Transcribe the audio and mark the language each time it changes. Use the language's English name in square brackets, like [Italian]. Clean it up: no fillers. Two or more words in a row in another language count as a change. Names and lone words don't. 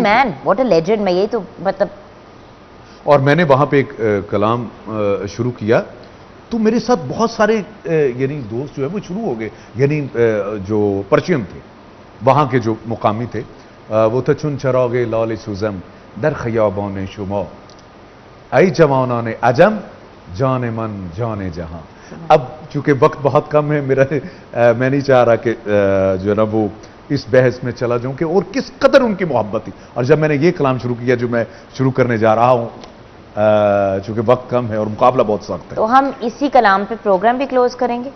[English] Man, what a legend. [Urdu] میں یہی تو مطلب اور میں نے وہاں پہ ایک کلام شروع کیا تو میرے ساتھ بہت سارے یعنی دوست جو ہے وہ شروع ہو گئے، یعنی جو پرچیم تھے وہاں کے جو مقامی تھے، وہ تھا [Persian] چن چراغ لال سوزم در خیابان شما ای جوانان عجم جان من جان جہاں۔ [Urdu] اب چونکہ وقت بہت کم ہے میرا، میں نہیں چاہ رہا کہ جو ہے نا وہ اس بحث میں چلا جاؤں کہ اور کس قدر ان کی محبت تھی، اور جب میں نے یہ کلام شروع کیا جو میں شروع کرنے جا رہا ہوں چونکہ وقت کم ہے اور مقابلہ بہت سخت ہے، تو ہم اسی کلام پہ پروگرام بھی کلوز کریں گے۔